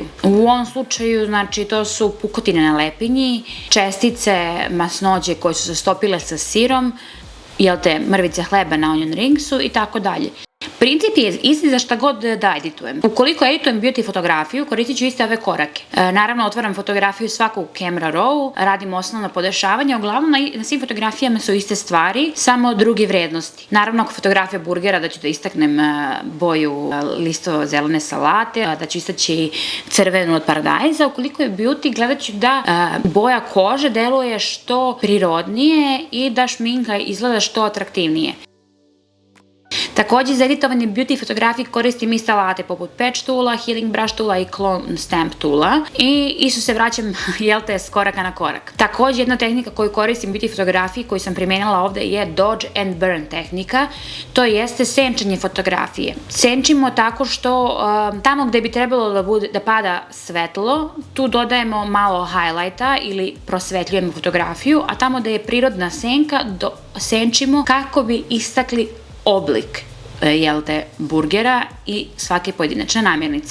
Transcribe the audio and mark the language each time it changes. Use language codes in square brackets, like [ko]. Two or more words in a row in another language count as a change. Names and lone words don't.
[sr] U ovom slučaju, znači, to su pukotine na lepinji, čestice masnoće koje su se stopile sa sirom, mrvice hleba na [en] onion ringsu [sr] i tako dalje. Princip je isti za šta god da editujem. Ukoliko editujem beauty fotografiju, koristit ću iste ove korake. Naravno, otvaram fotografiju svaku [en] camera raw, [sr] radim osnovna podešavanja, uglavnom na svim fotografijama su iste stvari, samo druge vrednosti. Naravno, ako fotografija burgera, da ću da istaknem boju listo zelene salate, da ću istaći crvenu od paradajza. Ukoliko je beauty, gledat ću da boja kože deluje što prirodnije i da šminka izgleda što atraktivnije. Takođe, za editovanje beauty fotografije koristim iste alate poput [en] patch toola, healing brush toola [sr] i [en] clone stamp toola [sr] i isto se vraćam, s koraka na korak. Takođe, jedna tehnika koju koristim u beauty fotografiji, koju sam primenila ovde, je [en] dodge and burn [sr] tehnika, to jeste senčanje fotografije. Senčimo tako što tamo gde bi trebalo da pada svetlo, tu dodajemo malo highlighta ili prosvetljujemo fotografiju, a tamo gde je prirodna senka, senčimo kako bi istakli oblik burgera i svake pojedinačne namirnice.